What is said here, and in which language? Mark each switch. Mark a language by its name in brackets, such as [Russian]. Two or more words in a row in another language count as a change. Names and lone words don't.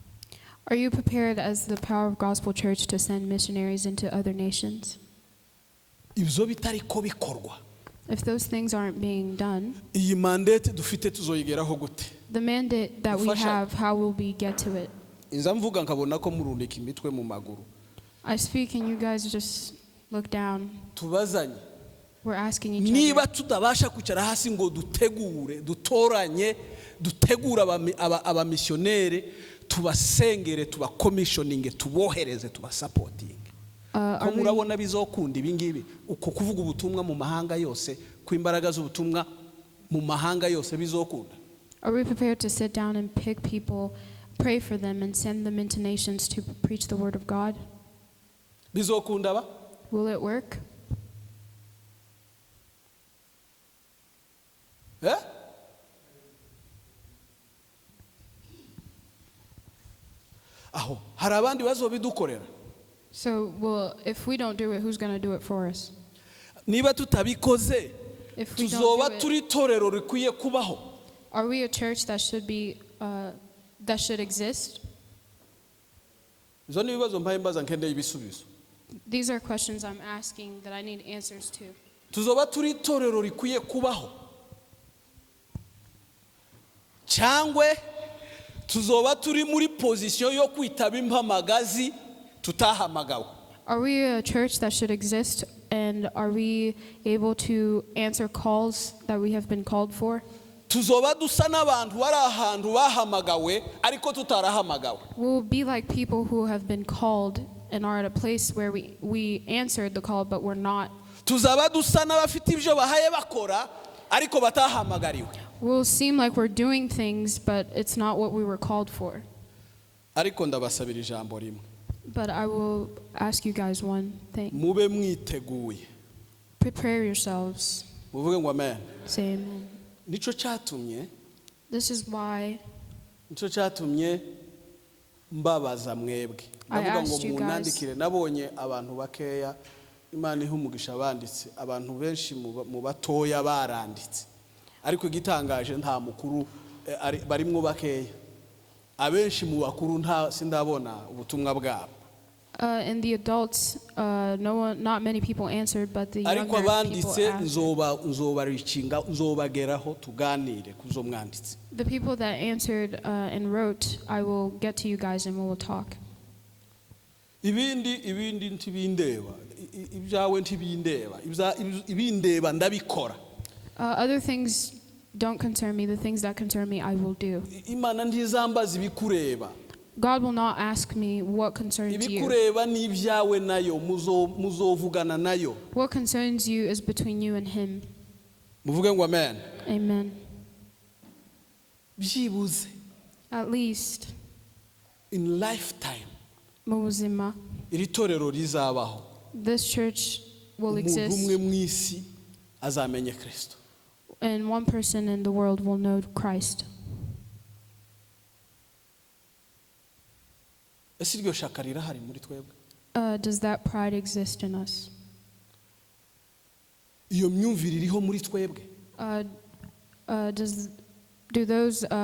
[English] Are you prepared as the Power of Gospel Church to send missionaries into other nations? [Rundi] Ibyo bitari ko bikorwa, [English] If those things aren't being done, [Rundi] iyi mandate dufite tuzoyigeraho gute? [English] the mandate that we [Rundi] Gufasha. [English] have, how will we get to it? [Rundi] Inza mvuga nkabona ko murundika imitwe mu maguru. [English] I speak and you guys just look down. [Rundi] Tubazanye [English] We're asking each [Rundi] niba [English] other. [Rundi] tutabasha kwicara hasi ngo dutoranye dutegura abamisiyoneri tubasengere tubakomishoninge tubohereze tubasapotinge. Ko [English] Are we, [Rundi] murabona bizokunda ibi ngibi uko kuvuga ubutumwa mu mahanga yose ku imbaraga z'ubutumwa mu mahanga yose bizokunda. [English] are we prepared to sit down and pick people, pray for them, and send them into nations to preach the word of God? [Rundi] Bizokunda ba? [English] Will it work? Eh? [Rundi] Aho hari abandi bazobidukorera. [English] So, well, if we don't do it, who's going to do it for us? [Rundi] Niba tutabikoze [English] If we [Rundi] tuzoba [English] don't do it, [Rundi] turi torero rikwiye kubaho. [English] are we a church that should exist? [Rundi] Izo ni ibibazo mpaye mbaza nkendeye ibisubizo. [English] These are questions I'm asking that I need answers to. [Rundi] Tuzoba turi torero rikwiye kubaho cyangwe tuzoba turi muri position yo kwitaba impamagazi tutahamagawe. [English] Are we a church that should exist, and are we able to answer calls that we have been called for? [Rundi] Tuzoba dusa n'abantu bari ahantu bahamagawe ariko tutarahamagawe. [English] We'll be like people who have been called and are at a place where we answered the call, but we're not. [Rundi] Tuzaba dusa n'abafite ibyo bahaye bakora ariko batahamagariwe. [English] We'll seem like we're doing things, but it's not what we were called for. [Rundi] Ariko ndabasabira ijambo rimwe. [English] But I will ask you guys one thing. [Rundi] Mube mwiteguye. [English] Prepare yourselves. [Rundi] Muvuge ngo amen. [English] Say amen. [Rundi] Nico cyatumye [English] This is [Rundi] cyatumye mbabaza mwebwe. [English] I [Rundi] Ndavuga ngo [English] asked you [Rundi] munandikire nabonye abantu bakeya Imana ihumugisha abanditse abantu benshi mu batoya baranditse. Ariko igitangaje nta mukuru barimwo bakeya. Abenshi mu bakuru sindabona ubutumwa bwabo. [English] And the adults, not many people answered, but the younger [Rundi] Ariko [English] people [Rundi] abanditse [English] asked. [Rundi] nzobaricinga nzobageraho tuganire kuzo mwanditse. [English] The people that answered and wrote, I will get to you guys and we will talk. [Rundi] Ibindi ntibindeba ibyawe ntibindeba ibindeba ndabikora. [English] Other things don't concern me. The things that concern me, I will do. [Rundi] Imana ntizambaza ibikureba. [English] God will not ask me what concerns you. [Rundi] Ibikureba ni ibyawe nayo muzovugana nayo. [English] What concerns you is between you and Him. [Rundi] Muvuge ngo amen. [English] Amen. [Rundi] Byibuze [English] At least, in lifetime [Rundi] mu buzima, iri torero rizabaho. [English] this church will [Rundi] Umuntu [English] exist, [Rundi] umwe mu isi azamenye Kristo. [English] and one person in the world will know Christ. [Rundi] Ese iryo shaka rirahari muri twebwe? [English] Does that pride exist in us? [Rundi] Iyo myumvire iriho muri twebwe? [English] Do those